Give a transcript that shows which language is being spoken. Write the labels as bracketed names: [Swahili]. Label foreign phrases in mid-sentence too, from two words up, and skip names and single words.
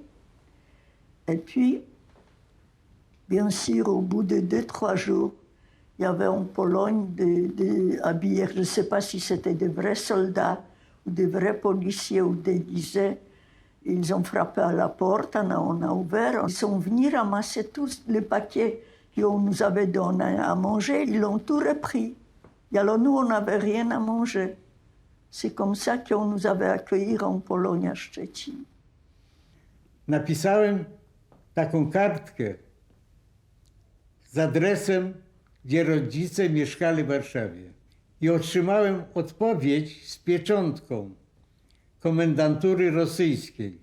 [French] Et puis, bien sûr, au bout de 2-3 jours, il y avait en Pologne des habilleurs, je ne sais pas si c'était des vrais soldats ou des vrais policiers ou déguisés. Ils ont frappé à la porte, on a ouvert. Ils sont venus ramasser tous les paquets qu'on nous avait donné à manger, ils l'ont tout repris. Et alors nous, on n'avait rien à manger. C'est comme ça qu'on nous avait accueillis en Pologne, à Szczecin. [Polish] Napisałem taką kartkę z adresem, gdzie rodzice mieszkali w Warszawie. I otrzymałem odpowiedź z pieczątką komendantury rosyjskiej.